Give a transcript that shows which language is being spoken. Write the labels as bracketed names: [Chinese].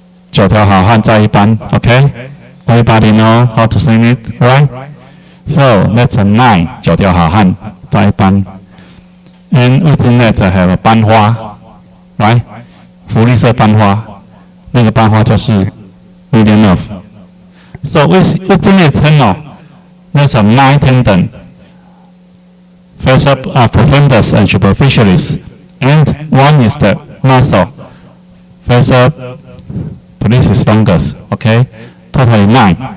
[Chinese] 九条好汉在一班.Okay? [English] Everybody know how to sing it, right? So that's a 9. [Chinese] 九条好汉在一班. [English] And within that I have a 班花, right? [Chinese] 福利社班花. 那个班花就是 [English] median nerve. So within the tunnel, there's a 9 tendon. First up are profundus and superficialis, and one is the muscle. First up, pollicis longus. Okay, totally 9.